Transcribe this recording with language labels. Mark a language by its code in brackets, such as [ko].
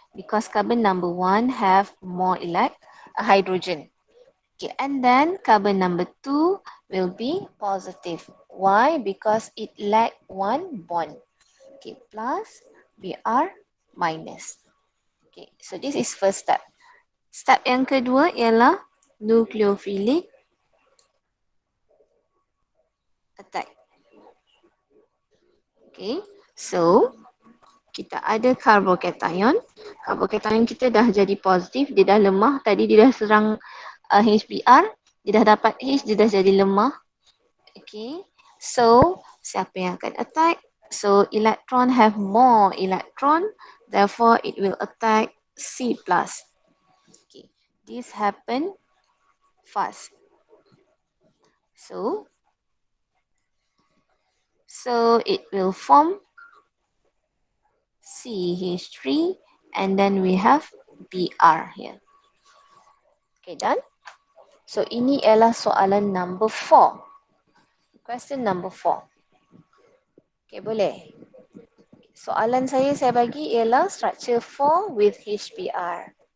[en] Because carbon number 1 have more hydrogen. Okay, and then carbon number 2 will be positive. Why? Because it lack one bond. Okay, plus Br minus. Okay, so this is first step. [ms] Step yang kedua ialah nucleophilic attack. Okay, so kita ada carbocation. Carbocation kita dah jadi positif, dia dah lemah. Tadi dia dah serang HBr, dia dah dapat H, dia dah jadi lemah. Okay, so siapa yang akan attack? [en] So electron have more electron, therefore it will attack C+. Okay, this happen fast. So it will form CH3 and then we have Br here. Okay, done. [ms] So ini ialah soalan number 4. [en] Question number 4. Okay, [ms] boleh. Soalan saya bagi ialah [en] structure 4 with HBr.